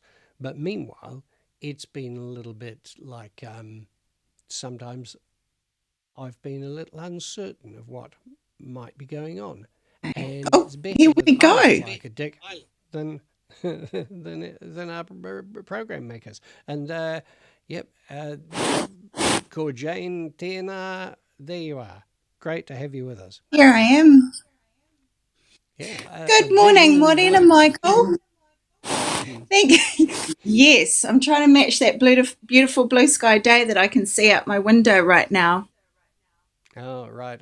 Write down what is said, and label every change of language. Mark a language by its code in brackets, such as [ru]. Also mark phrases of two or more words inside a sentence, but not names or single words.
[en] But meanwhile, it's been a little bit like sometimes I've been a little uncertain of what might be going on. And Oh, it's better here we that I go. look like a dick than than our program makers. And ko Jane, tēnā, there you are. Great to have you with us. Here I am. Yeah. Good morning, Morena Michael. Thank you. Yes, I'm trying to match that beautiful blue sky day that I can see out my window right now. Oh, right.